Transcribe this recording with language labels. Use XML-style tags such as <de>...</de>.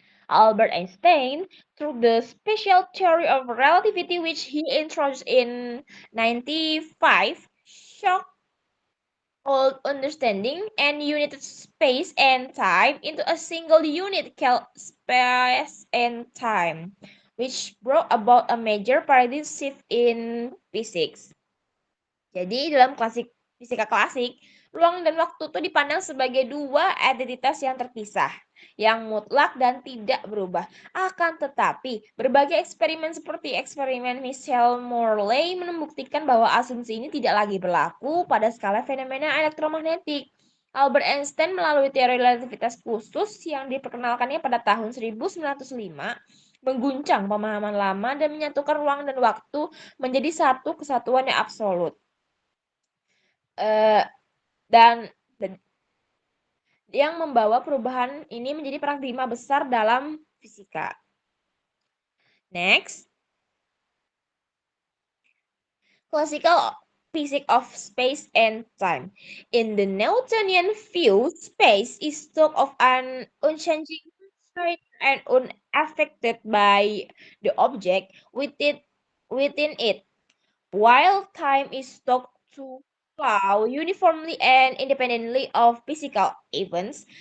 <en>Albert Einstein, through the special theory of relativity which he introduced in 95, shocked old understanding and united space and time into a single unit called space and time, which brought about a major paradigm shift in physics.</en> <id>Jadi dalam fisika klasik, ruang dan waktu itu dipandang sebagai dua entitas yang terpisah, yang mutlak dan tidak berubah. Akan tetapi, berbagai eksperimen seperti eksperimen Michel-Morley membuktikan bahwa asumsi ini tidak lagi berlaku pada skala fenomena elektromagnetik. Albert Einstein melalui teori relativitas khusus yang diperkenalkannya pada tahun 1905 mengguncang pemahaman lama dan menyatukan ruang dan waktu menjadi satu kesatuan yang absolut. Dan yang membawa perubahan ini menjadi paradigma besar dalam fisika.</id> <en>Next, classical physics of space and time. In the Newtonian view, space is thought of an unchanging state and unaffected by the object within it, while time is thought to flow uniformly and independently of physical events.</en>